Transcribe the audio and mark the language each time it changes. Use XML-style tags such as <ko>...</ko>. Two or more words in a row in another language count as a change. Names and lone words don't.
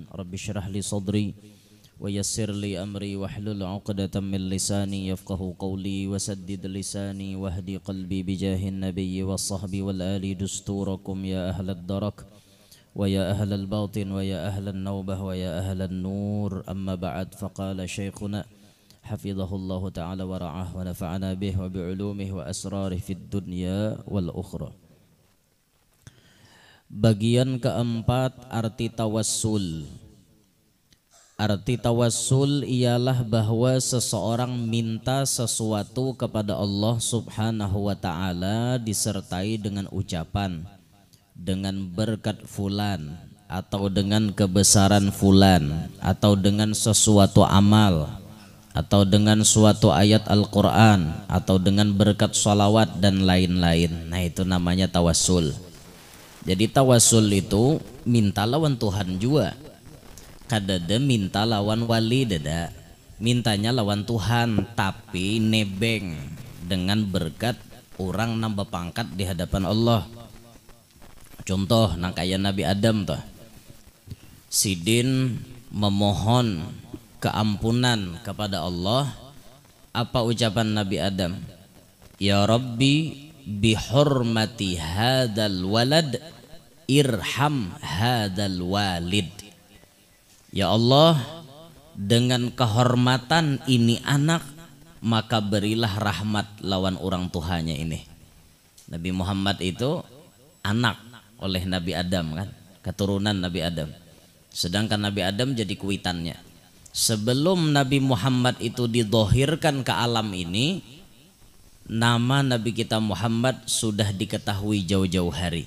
<ar>رب اشرح لي صدري ويسر لي أمري واحلل عقدة من لساني يفقه قولي وسدد لساني واهدي قلبي بجاه النبي والصحب والآل دستوركم يا أهل الدرك ويا أهل الباطن ويا أهل النوبة ويا أهل النور. أما بعد، فقال شيخنا حفظه الله تعالى ورعاه ونفعنا به وبعلومه وأسراره في الدنيا والأخرى.</ar> <id>Bagian keempat, arti tawassul. Arti tawassul ialah bahwa seseorang minta sesuatu kepada Allah</id> <ar>subhanahu wa ta'ala</ar> <id>disertai dengan ucapan, dengan berkat fulan, atau dengan kebesaran fulan, atau dengan sesuatu amal, atau dengan suatu ayat Al-Quran, atau dengan berkat sholawat dan lain-lain. Nah, itu namanya tawassul.</id> <bjn>Jadi tawassul itu minta lawan Tuhan juga. Kadada minta lawan wali, dada mintanya lawan Tuhan, tapi nebeng dengan berkat orang nambah pangkat di hadapan Allah. Contoh nang kaya Nabi Adam toh, sidin memohon keampunan kepada Allah.</bjn> <id>Apa ucapan Nabi Adam?</id> <ar>Ya Rabbi bihurmati hadal walad irham hadal walid. Ya Allah,</ar> <bjn>dengan kehormatan ini anak, maka berilah rahmat lawan orang tuanya ini. Nabi Muhammad itu anak oleh Nabi Adam kan, keturunan Nabi Adam. Sedangkan Nabi Adam jadi kuitannya. Sebelum Nabi Muhammad itu didohirkan ke alam ini, nama Nabi kita Muhammad sudah diketahui jauh-jauh hari.</bjn>